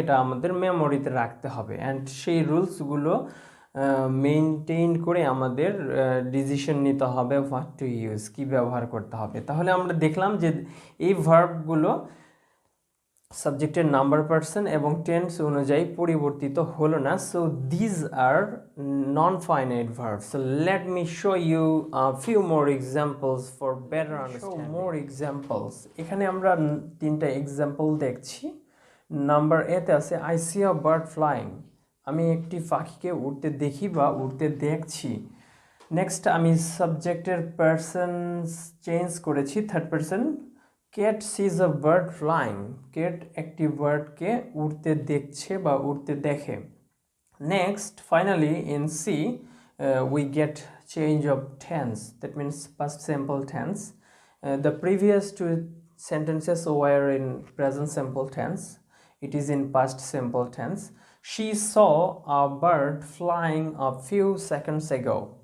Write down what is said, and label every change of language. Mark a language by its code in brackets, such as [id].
[bn] এটা আমাদের মেমোরিতে রাখতে হবে অ্যান্ড সেই রুলসগুলো মেনটেন করে আমাদের ডিসিশন নিতে হবে [en] what to use, [bn] কী ব্যবহার করতে হবে। তাহলে আমরা দেখলাম যে এই ভার্বগুলো সাবজেক্টের নাম্বার পার্সন এবং টেন্স অনুযায়ী পরিবর্তিত হলো না। [en] So these are non-finite verbs. So let me show you a few more examples for better understanding. More examples. [bn] এখানে আমরা তিনটা এক্সাম্পল দেখছি। নাম্বার এতে আছে [en] I see a bird flying, [bn] আমি একটি পাখিকে উড়তে দেখি বা উড়তে দেখছি। নেক্সট আমি সাবজেক্টের পার্সন চেঞ্জ করেছি, third person. [en] Kate sees a bird flying, [bn] Kate একটি বার্ডকে উড়তে দেখছে বা উড়তে দেখে। [en] Next, finally, in C, we get change of tense. That means past simple tense. The previous two sentences were in present simple tense. It is in past simple tense. She saw a bird flying a few seconds ago.